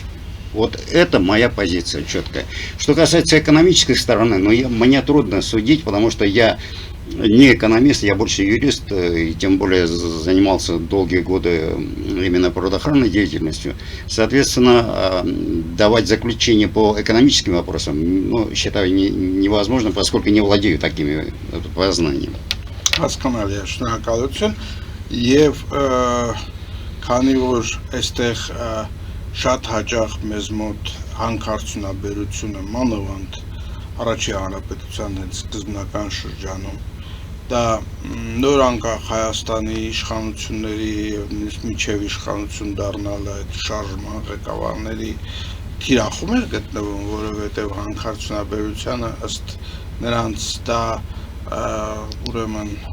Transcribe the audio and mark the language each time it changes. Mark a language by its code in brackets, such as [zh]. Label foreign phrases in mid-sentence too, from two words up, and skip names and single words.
[ru] Вот это моя позиция четкая. Что касается экономической стороны, мне трудно судить, потому что я не экономист, я больше юрист, и тем более занимался долгие годы именно природоохранной деятельностью. Соответственно, давать заключение по экономическим вопросам, считаю невозможно, поскольку не владею такими познаниями. [hy] Հասկանալի է, շնորհակալություն եւ քանի որ այստեղ շատ հաճախ մեզ մոտ հանքարդյունաբերությունը մանավանդ առաջի հանրապետության հետ սկզբնական շրջանում դա նոր անկախ Հայաստանի իշխանությունների եւ միջև իշխանություն դառնալը այդ շարժման ղեկավարների թիրախում էր գտնվում, որովհետեւ հանքարդյունաբերությունը ըստ նրանց դա ուրեմն